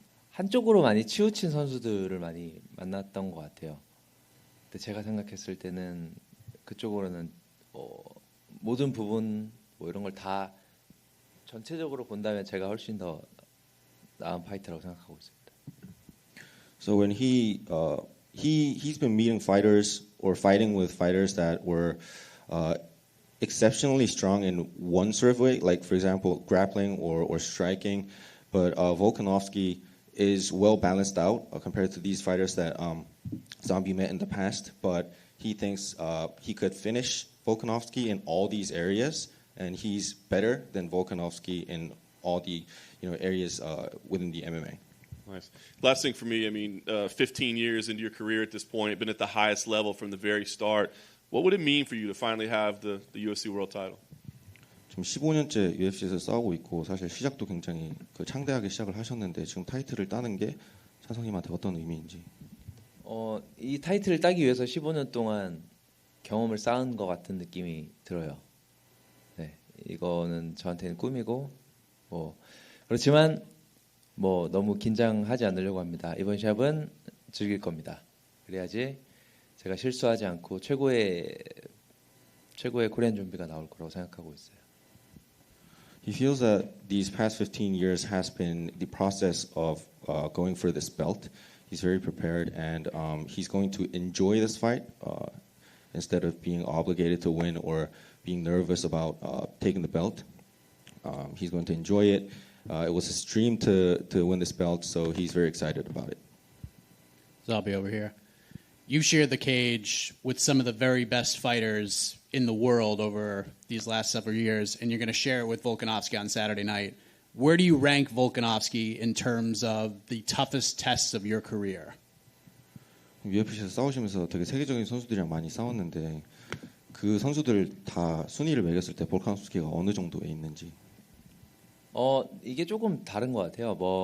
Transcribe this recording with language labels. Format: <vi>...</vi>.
<ko>한쪽으로 많이 치우친 선수들을 많이 만났던 것 같아요. 근데 제가 생각했을 때는 그쪽으로는 모든 부분 뭐 이런 걸 다 전체적으로 본다면 제가 훨씬 더 나은 파이터라고 생각하고 있습니다.</ko> <en>So when he's been meeting fighters or fighting with fighters that were exceptionally strong in one sort of way, like for example grappling or striking, but Volkanovski is well balanced out compared to these fighters that Zombie met in the past. But he thinks he could finish Volkanovski in all these areas, and he's better than Volkanovski in all the areas within the MMA. Nice. Last thing for me, I mean, 15 years into your career at this point, been at the highest level from the very start. What would it mean for you to finally have the UFC World Title?</en> <ko>지금 15년째 UFC에서 싸우고 있고 사실 시작도 굉장히 창대하게 시작을 하셨는데 지금 타이틀을 따는 게 찬성님한테 어떤 의미인지. 이 타이틀을 따기 위해서 15년 동안 경험을 쌓은 것 같은 느낌이 들어요. 네, 이거는 저한테는 꿈이고 그렇지만 너무 긴장하지 않으려고 합니다. 이번 시합은 즐길 겁니다. 그래야지 제가 실수하지 않고 최고의 코리안 좀비가 나올 거라고 생각하고 있어요.</ko> <en>He feels that these past 15 years has been the process of going for this belt. He's very prepared, and he's going to enjoy this fight instead of being obligated to win or being nervous about taking the belt. He's going to enjoy it. It was his dream to win this belt, so he's very excited about it. Zombie over here. You've shared the cage with some of the very best fighters in the world over these last several years, and you're going to share it with Volkanovski on Saturday night. Where do you rank Volkanovski in terms of the toughest tests of your career?</en> <ko>UFC에서 싸우시면서 되게 세계적인 선수들이랑 많이 싸웠는데 그 선수들 다 순위를 매겼을 때 볼카노스키가 어느 정도에 있는지. 이게 조금 다른 것 같아요.</ko>